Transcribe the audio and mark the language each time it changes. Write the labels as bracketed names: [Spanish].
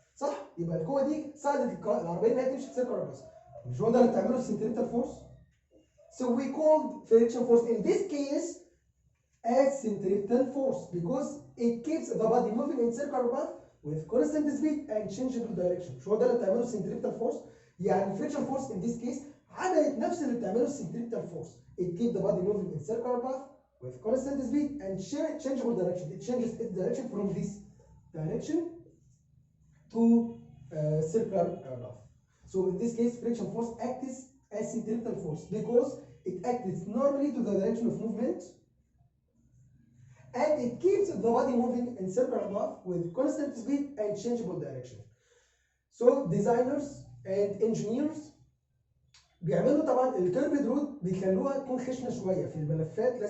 [Arabic] صح؟ يبقى القوة دي ساعدت العربية انها تمشي في circular path. مش هو ده اللي بتعمله السنتريبتال فورس؟ [English] So we called friction force in this case as centripetal force because it keeps the body moving in circular path with constant speed and changeable direction. [Arabic] مش هو ده اللي بتعمله السنتريبتال فورس؟ يعني [English] friction force in this case [Arabic] عملت نفس اللي بتعمله السنتريبتال force. [English] It keeps the body moving in circular path with constant speed and changeable direction. It changes its direction from this direction to circular path. So in this case friction force acts as centripetal force because it acts normally to the direction of movement and it keeps the body moving in circular path with constant speed and changeable direction. So designers and engineers [Arabic] بيعملوا طبعا الكيرفد رود بيخلوها تكون خشنه شويه في الملفات.